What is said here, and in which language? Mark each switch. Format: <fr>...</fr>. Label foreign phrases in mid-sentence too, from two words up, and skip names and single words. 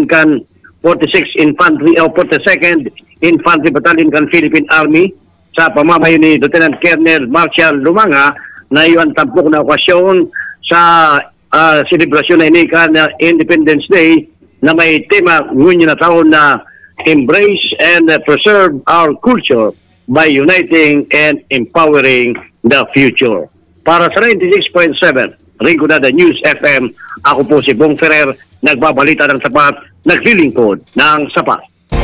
<bik>kan 46 Infantry o 42nd Infantry Battalion kan Philippine Army sa pamamayo ni Lieutenant Colonel Marshall Lumanga na iyon tampok na okasyon sa selebrasyon na ini kan Independence Day na may tema ngunyo na taon na</bik> <en>Embrace and Preserve Our Culture by Uniting and Empowering the Future.</en> <tl>Para sa 96.7 Ringo Nada News FM, ako po si Bong Ferrer, nagbabalita ng sapat, naglilingkod ng sapat.</tl>